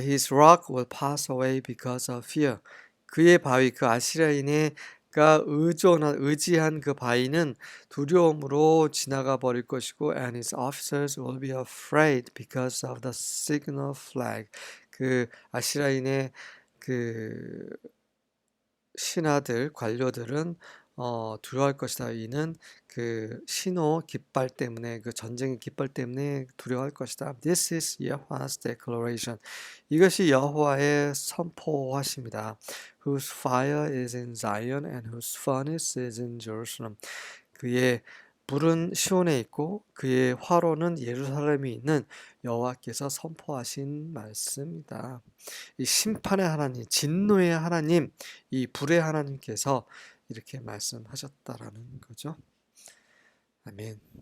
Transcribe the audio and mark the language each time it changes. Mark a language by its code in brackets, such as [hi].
[en] His rock will pass away because of fear. [ko] 그의 바위, 그 아시리아인가 의지한 그 바위는 두려움으로 지나가 버릴 것이고, [en] and his officers will be afraid because of the signal flag. [ko] 그 아시리아인의 그 신하들, 관료들은 두려워할 것이다. 이는 그 신호 깃발 때문에, 그 전쟁의 깃발 때문에 두려워할 것이다. [en] This is Yahweh's declaration. [ko] 이것이 여호와의 선포하십니다. [en] Whose fire is in Zion and whose furnace is in Jerusalem. [ko] 그의 불은 시온에 있고 그의 화로는 예루살렘에 있는 여호와께서 선포하신 말씀이다. 이 심판의 하나님, 진노의 하나님, 이 불의 하나님께서 이렇게 말씀하셨다라는 거죠. 아멘.